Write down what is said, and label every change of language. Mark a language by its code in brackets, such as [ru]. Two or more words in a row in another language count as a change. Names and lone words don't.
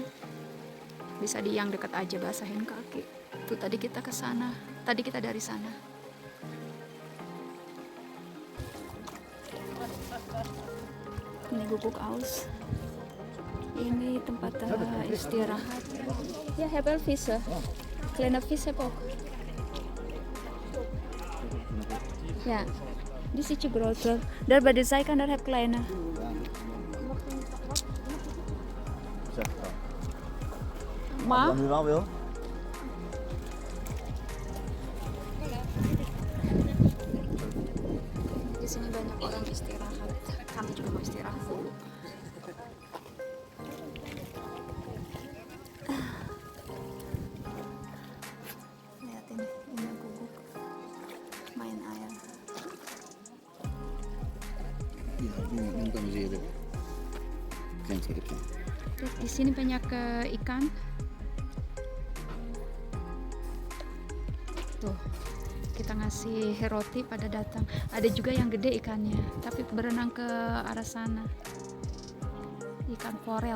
[id] Bisa di yang dekat aja basahin kaki. Tuh tadi kita ke sana, tadi kita dari sana. Ini Guguk Aus. Ini tempat istirahat. [nl] Ja, heb wel vissen. Kleine vis heb ook. Ja, die is ietsje groter. Daar bij de zijkant daar heb kleine. Ma? Als je wel wil. [id] Di sini banyak orang istirahat. Kami juga mau istirahat dulu. Lihat ini guguk main air. [nl] Ja, nu kan we zien. Klein schipje. [id] Di sini banyak ikan. Tuh, kita ngasih roti pada datang. Ada juga yang gede ikannya, tapi berenang ke arah sana. Ikan forel.